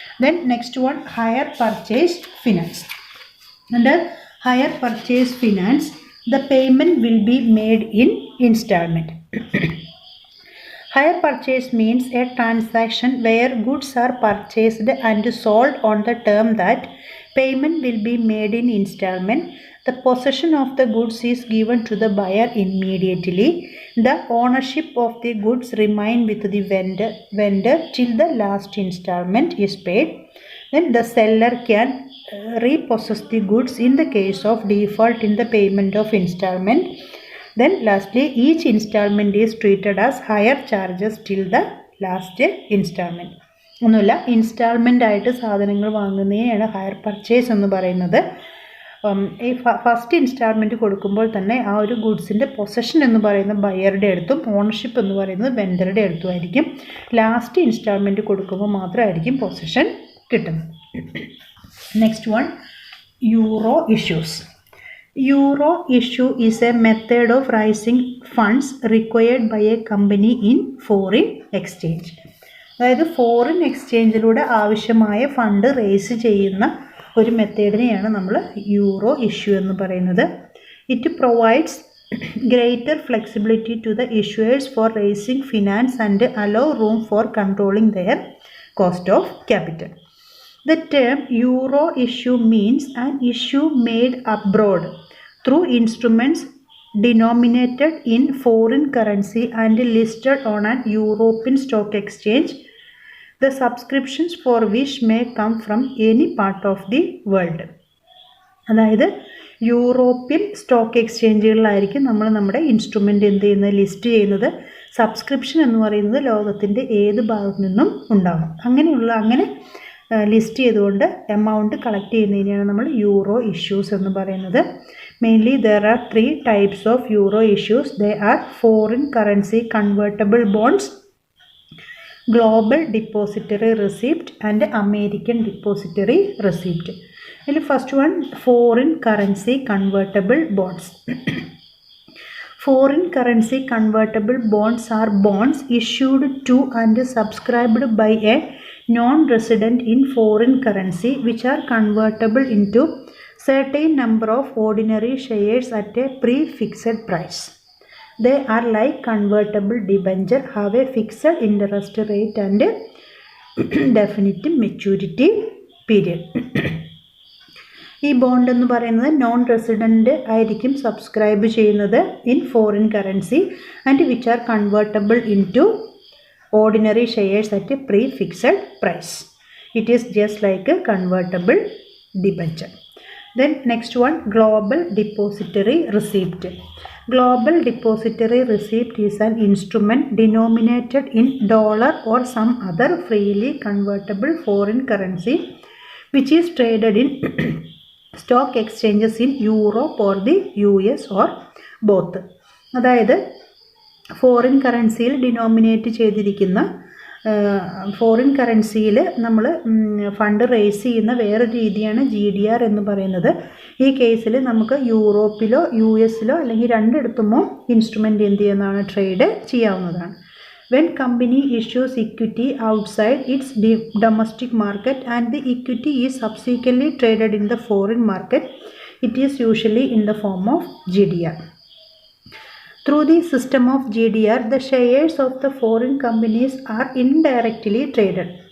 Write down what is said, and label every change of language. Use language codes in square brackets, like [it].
[en] Then next one hire purchase finance. Under hire purchase finance the payment will be made in installment. Hire purchase means a transaction where goods are purchased and sold on the term that payment will be made in installment. The possession of the goods is given to the buyer immediately. The ownership of the goods remain with the vendor till the last installment is paid. Then the seller can repossess the goods in the case of default in the payment of installment. Then lastly, each installment is treated as higher charges till the last installment. [ml] ഒന്നുമില്ല, instalment ആയിട്ട് സാധനങ്ങൾ വാങ്ങുന്നതിനാണ് higher purchase എന്ന് പറയുന്നത്. ഈ first instalment കൊടുക്കുമ്പോൾ തന്നെ ആ ഒരു ഗുഡ്സിൻ്റെ പൊസഷൻ എന്ന് പറയുന്നത് ബയറുടെ അടുത്തും ഓണർഷിപ്പ് എന്ന് പറയുന്നത് വെൻഡറുടെ അടുത്തുമായിരിക്കും. ലാസ്റ്റ് ഇൻസ്റ്റാൾമെൻറ്റ് കൊടുക്കുമ്പോൾ മാത്രമായിരിക്കും പൊസഷൻ കിട്ടുന്നത്. [en] Next one, Euro issues. Euro issue is a method of raising funds required by a company in foreign exchange. [ml] അതായത് ഫോറിൻ എക്സ്ചേഞ്ചിലൂടെ ആവശ്യമായ ഫണ്ട് റേസ് ചെയ്യുന്ന ഒരു മെത്തേഡിനെയാണ് നമ്മൾ യൂറോ ഇഷ്യൂ എന്ന് പറയുന്നത്. [en] It provides greater flexibility to the issuers for raising finance and allow room for controlling their cost of capital. The term Euro issue means an issue made abroad through instruments denominated in foreign currency and listed on an European stock exchange, the subscriptions for which may come from any part of the world. [ml] അതായത് European stock എക്സ്ചേഞ്ചുകളിലായിരിക്കും നമ്മൾ നമ്മുടെ instrument എന്ത് ചെയ്യുന്നത്, list ചെയ്യുന്നത്. Subscription എന്ന് പറയുന്നത് ലോകത്തിൻ്റെ ഏത് ഭാഗത്തു നിന്നും ഉണ്ടാകും. അങ്ങനെ ലിസ്റ്റ് ചെയ്തുകൊണ്ട് എമൗണ്ട് കളക്ട് ചെയ്യുന്നതിനെയാണ് നമ്മൾ യൂറോ ഇഷ്യൂസ് എന്ന് പറയുന്നത്. [en] Mainly there are 3 types of Euro issues. They are foreign currency convertible bonds, global depository receipt and American depository receipt. [ml] അതിൽ [en] First one foreign currency convertible bonds. Foreign currency convertible bonds are bonds issued to and subscribed by a non-resident in foreign currency which are convertible into certain number of ordinary shares at a prefixed price. They are like convertible debenture, have a fixed interest rate and definite maturity period. [ml] ഈ bond എന്ന് പറയുന്നത് non resident ആയിരിക്കും subscribe ചെയ്യുന്നത് [en] In foreign currency and which are convertible into ordinary shares at a prefixed price. It is just like a convertible debenture. Then next one global depository receipt. Global depository receipt is an instrument denominated in dollar or some other freely convertible foreign currency which is traded in stock exchanges in Europe or the US or both. [ml] അതായത് foreign കറൻസിയിൽ denominate ചെയ്തിരിക്കുന്ന foreign കറൻസിയിൽ നമ്മൾ fund raise ചെയ്യുന്ന വേറൊരു രീതിയാണ് GDR എന്ന് പറയുന്നത്. ഈ കേസിൽ നമുക്ക് യൂറോപ്പിലോ US-ലോ അല്ലെങ്കിൽ രണ്ടിടത്തുമോ ഇൻസ്ട്രുമെൻ്റ് എന്ത് ചെയ്യുന്നതാണ്, ട്രേഡ് ചെയ്യാവുന്നതാണ്. [en] When company issues equity outside its domestic market and the equity is subsequently traded in the foreign market, it is usually in the form of GDR. Through the system of GDR, the shares of the foreign companies are indirectly traded.